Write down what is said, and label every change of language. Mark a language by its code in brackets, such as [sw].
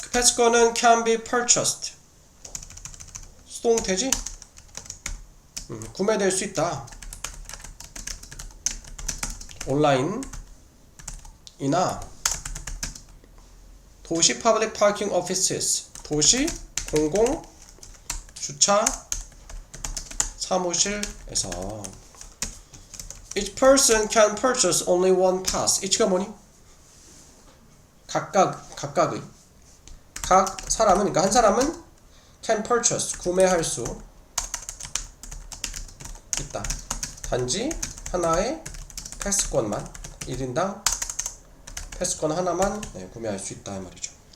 [ko] 그 패스권은 [en] can be purchased. [ko] 수동태지? 구매될 수 있다. 온라인이나 도시 [en] public parking offices. [ko] 도시 공공 주차 사무실에서. [en] Each person can purchase only one pass. [ko] each가 뭐니? 각각의. 각 사람은, 그러니까 한 사람은 [en] can purchase [ko] 구매할 수 있다. 단지 하나의 패스권만 1인당 패스권 하나만 구매할 수 있다 이 말이죠.